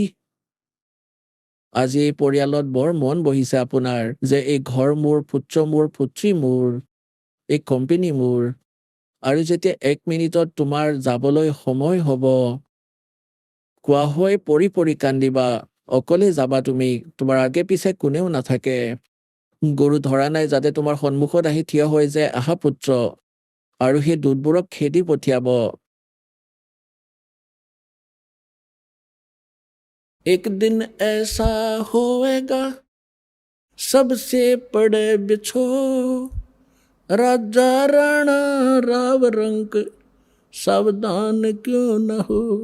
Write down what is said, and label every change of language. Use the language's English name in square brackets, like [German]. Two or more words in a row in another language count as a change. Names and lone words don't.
[Assamese] আজি এই পৰিয়ালত বৰ মন বহিছে আপোনাৰ, যে এই ঘৰ মোৰ, পুত্ৰ মোৰ, পুত্ৰী মোৰ, এই কোম্পানী মোৰ, আৰু যেতিয়া 1 মিনিটত তোমাৰ যাবলৈ সময় হ'ব, কোৱা হৈ পৰি পৰি কান্দিবা, অকলে যাবা তুমি, তোমাৰ আগে পিছে কোনেও নাথাকে। গৰু ধৰা নাই যাতে তোমাৰ সন্মুখত আহি থিয় হৈ যায়, আহা পুত্ৰ, আৰু সেই দূতবোৰক খেদি পঠিয়াব। [Hindi] एक दिन ऐसा होएगा सबसे बड़े बिछो राजा राणा राव रंक सावधान क्यों न हो।